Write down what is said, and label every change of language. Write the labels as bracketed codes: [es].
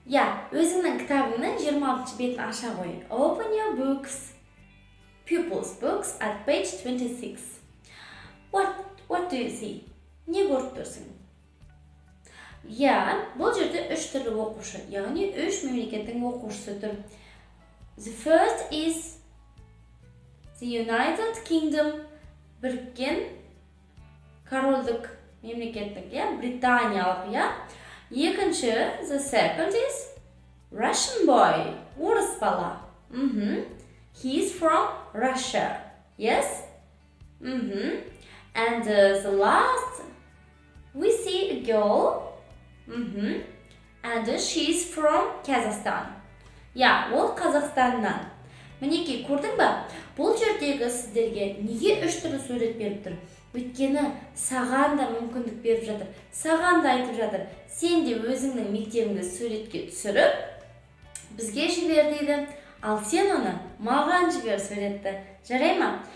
[kk] Өзіңнің кітабыңның 26 бетін аша қой. [en] Open your books. Pupils books at page 26. What do you see? [kk] Не көріп тұрсың? Бұл жерде 3 түрлі оқушы, яғни 3 мемлекеттің оқушысы тұр. [en] The first is the United Kingdom, [kk] біріккен корольдік мемлекеттік, британиялық, Екінші, [en] the second is Russian boy, [kk] орыс бала. [en] He is from Russia. Yes? And the last, we see a girl, and she is from Kazakhstan. [kk] Ол Қазақстаннан. Мінекей, көрдің ба? Бұл жердегі сіздерге неге 3 түрлі сурет беріп тұр? Өйткені саған да мүмкіндік беріп жатыр. Саған да айтып жатыр. Сен де өзіңнің мектебіңді суретке түсіріп, бізге жібер дейді. Ал сен оны маған жібер суретті. Жарай ма?